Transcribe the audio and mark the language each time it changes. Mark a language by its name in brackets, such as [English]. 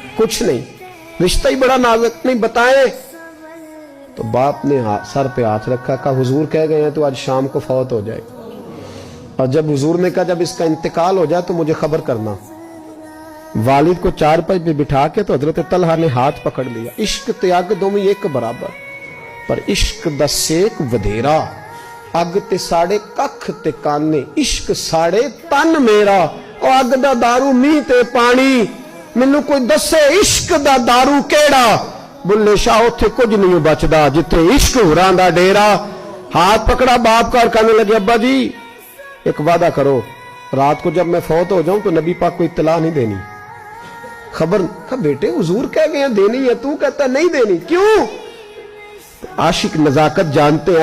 [Urdu] کچھ نہیں, رشتہ ہی بڑا نازک, نہیں بتائیں. تو باپ نے سر پہ ہاتھ رکھا, کہا حضور کہہ گئے ہیں تو آج شام کو فوت ہو جائے. اور جب حضور نے کہا جب اس کا انتقال ہو جائے تو مجھے خبر کرنا. والد کو چارپائی پہ بٹھا کے تو حضرت طلحہ نے ہاتھ پکڑ لیا. [Punjabi] عشق تیاگ دو میں ایک برابر, پر عشق دا سیک ودھیرا. اگ تے ساڑے ککھ تے کانے, عشق ساڑے تن میرا. او اگ دا دارو می تے پانی, مینوں کوئی دسے عشق دا دارو کیڑا. بلے شاہ اتھے کچھ نہیں بچدا جتھے عشق ہوراں دا ڈیرا. [Urdu] ہاتھ پکڑا باپ کا اور کہنے لگے ابا جی ایک وعدہ کرو, رات کو جب میں فوت ہو جاؤں تو نبی پاک کو اطلاع نہیں دینی. خبر. کہا بیٹے حضور کہہ گئے ہیں دینی ہے, تو کہتا نہیں دینی, کیوں؟ عاشق نزاکت جانتے ہیں.